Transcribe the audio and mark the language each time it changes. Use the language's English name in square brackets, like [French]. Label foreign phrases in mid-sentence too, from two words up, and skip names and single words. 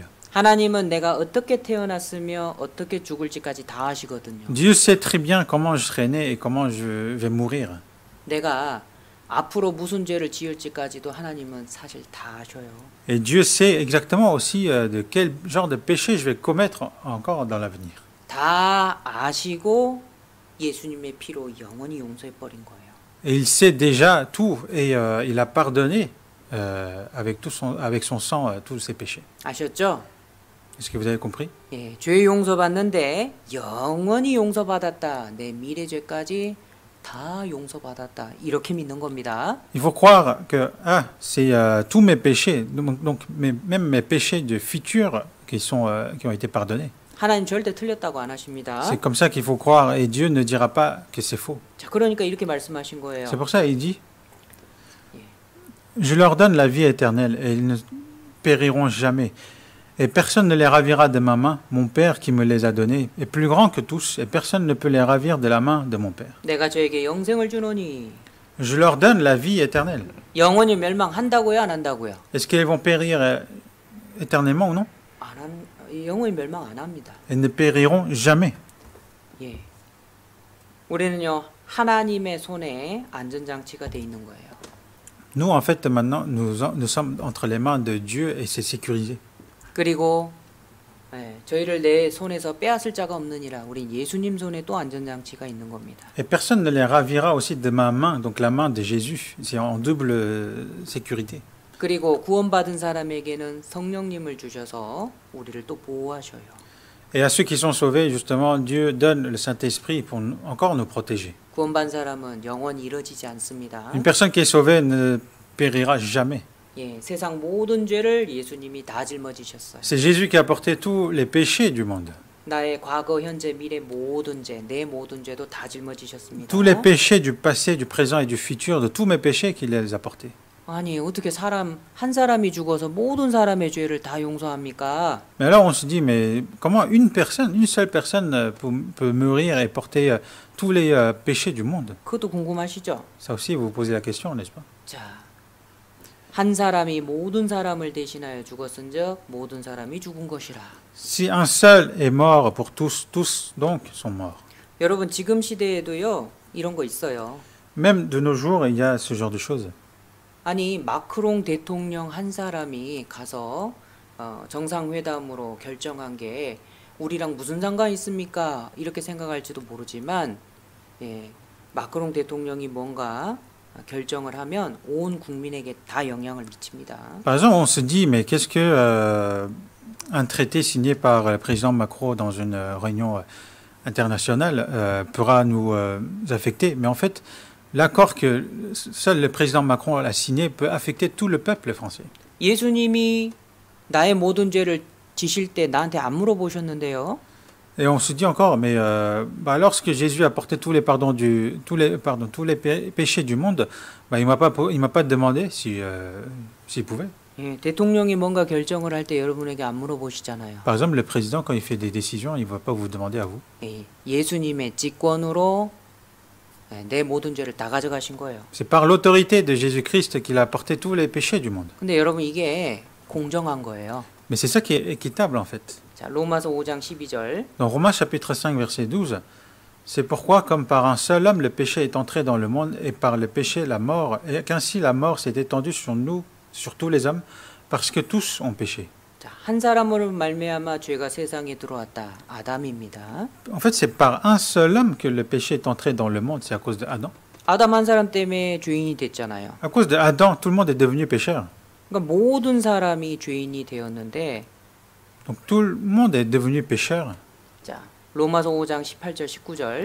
[Korean] 하나님은 내가 어떻게 태어났으며 어떻게 죽을지까지 다 아시거든요. [French] Dieu sait très bien comment je serai né et comment je vais mourir. [Korean] 내가 앞으로 무슨 죄를 지을지까지도 하나님은 사실 다 아셔요. [French] Et Dieu sait exactement aussi de quel genre de péché je vais commettre encore dans l'avenir. [Korean] 다 아시고 예수님의 피로 영원히 용서해 버린 거예요. [French] Et il sait déjà tout et il a pardonné avec son sang tous ses péchés. [Korean] 아셨죠? [French] Est-ce que vous avez compris? [Korean] 예, 죄 용서받는데 영원히 용서받았다. 내 미래 죄까지 다 용서받았다. 이렇게 믿는 겁니다. [French] Il faut croire que c'est tous mes péchés, donc même mes péchés de futur qui ont été pardonnés. [Korean] 하나님 절대 틀렸다고 안 하십니다. [French] C'est comme ça qu'il faut croire et Dieu ne dira pas que c'est faux. [Korean] 자, 그러니까 이렇게 말씀하신 거예요. [French] C'est pour ça qu'il dit, je leur donne la vie éternelle et ils ne périront jamais. Et personne ne les ravira de ma main. Mon Père qui me les a donnés est plus grand que tous et personne ne peut les ravir de la main de mon Père. [Korean] 내가 저에게 영생을 주노니 [French] Je leur donne la vie éternelle. [Korean] 영원히 멸망한다고요, 안 한다고요? [French] Est-ce qu'ils vont périr éternellement ou non? [Korean] 영원히 멸망 안 합니다. [French] Ils ne périront jamais. [Korean] 예. 우리는요, 하나님의 손에 안전장치가 돼 있는 거예요. [French] Nous, en fait, maintenant, nous sommes entre les mains de Dieu et c'est sécurisé. [Korean] 그리고 저희를 내 손에서 빼앗을 자가 없느니라. 우리 예수님 손에 또 안전장치가 있는 겁니다. [French] Et personne ne les ravira aussi de ma main, donc la main de Jésus. C'est en double sécurité. [Korean] 그리고 구원받은 사람에게는 성령님을 주셔서 우리를 또 보호하셔요. [French] Et à ceux qui sont sauvés, justement, Dieu donne le Saint-Esprit pour encore nous protéger. [Korean] 구원받은 사람은 영원히 이루어지지 않습니다. [French] Une personne qui est sauvée ne périra jamais. [Korean] 예, 세상 모든 죄를 예수님이 다 짊어지셨어요. [French] C'est Jésus qui a porté tous les péchés du monde. [Korean] 나의 과거, 현재, 미래 모든 죄, 내 모든 죄도 다 짊어지셨습니다. [French] Tous les péchés du passé, du présent et du futur, de tous mes péchés qu'il les a portés. [Korean] 아니, 어떻게 한 사람이 죽어서 모든 사람의 죄를 다 용서합니까? [French] Mais alors on se dit, mais comment une seule personne peut mourir et porter tous les péchés du monde? [Korean] 그것도 궁금하시죠? [French] Ça aussi, vous vous posez la question, n'est-ce pas? [Korean] 자, 한 사람이 모든 사람을 대신하여 죽었은즉 모든 사람이 죽은 것이라. [French] Si un seul est mort pour tous, tous donc sont morts. [Korean] 여러분 지금 시대에도요 이런 거 있어요. [French] Même de nos jours, il y a ce genre de choses. [Korean] 아니 마크롱 대통령 한 사람이 가서 정상회담으로 결정한 게 우리랑 무슨 상관이 있습니까? 이렇게 생각할지도 모르지만 예, 마크롱 대통령이 뭔가 결정을 하면 온 국민에게 다 영향을 미칩니다. [French] Par exemple, on se dit, mais qu'est-ce que un traité signé par le président Macron dans une réunion internationale pourra nous affecter? Mais en fait, l'accord que seul le président Macron a signé peut affecter tout le peuple français. [Korean] 예수님이 나의 모든 죄를 지실 때 나한테 안 물어보셨는데요. [French] Et on se dit encore, mais lorsque Jésus a porté tous les péchés du monde, il m'a pas demandé s'il pouvait. [Korean] 예, 대통령이 뭔가 결정을 할 때 여러분에게 안 물어보시잖아요. [French] Par exemple, le président, quand il fait des décisions, il ne va pas vous demander à vous. [Korean] 예, 예수님의 직권으로 내 모든 죄를 다 가져가신 거예요. [French] C'est par l'autorité de Jésus-Christ qu'il a porté tous les péchés du monde. [Korean] 근데 여러분 이게 공정한 거예요. [French] Mais c'est ça qui est équitable en fait. [Korean] 자, 로마서 5장 12절. [French] Dans Romains chapitre 5 verset 12, c'est pourquoi comme par un seul homme le péché est entré dans le monde et par le péché la mort, et qu'ainsi la mort s'est étendue sur nous, sur tous les hommes, parce que tous ont péché. [Korean] 자, 한 사람으로 말미암아 죄가 세상에 들어왔다. 아담입니다. [French] En fait, c'est par un seul homme que le péché est entré dans le monde, c'est à cause de Adam. [Korean] 아담 한 사람 때문에 죄인이 됐잖아요. [French] À cause de Adam, tout le monde est devenu pécheur. [Korean] 그러니까 모든 사람이 죄인이 되었는데 [French] Donc tout le monde est devenu pécheur. [Korean] 자, 로마서 5장 18절 19절.